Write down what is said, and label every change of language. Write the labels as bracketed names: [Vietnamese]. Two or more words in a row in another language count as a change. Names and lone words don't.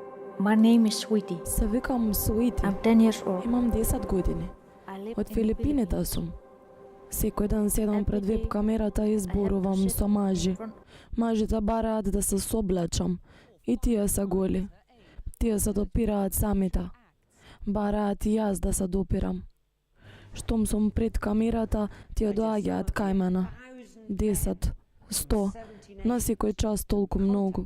[English] My name is Sweetie. [Macedonian] Се викам Суити. [English] I'm 10 years old. [Macedonian] Имам 10 години. [English] I live [Macedonian] Од [English] in [Macedonian] Филипините [English] Philippines. [Macedonian] сум. Секој ден седам пред [English] Every day [Macedonian] веб камерата и [English] I have to [Macedonian] зборувам [English] sit [Macedonian] со [English] in [Macedonian] мажи. [English] front- [Macedonian] Мажите бараат да се соблечам. И тие се голи. Тие се допираат самите. Бараат и јас да се допирам. Штом сум пред камерата, тие доаѓаат кај мене. 10, 100, на секој час толку многу.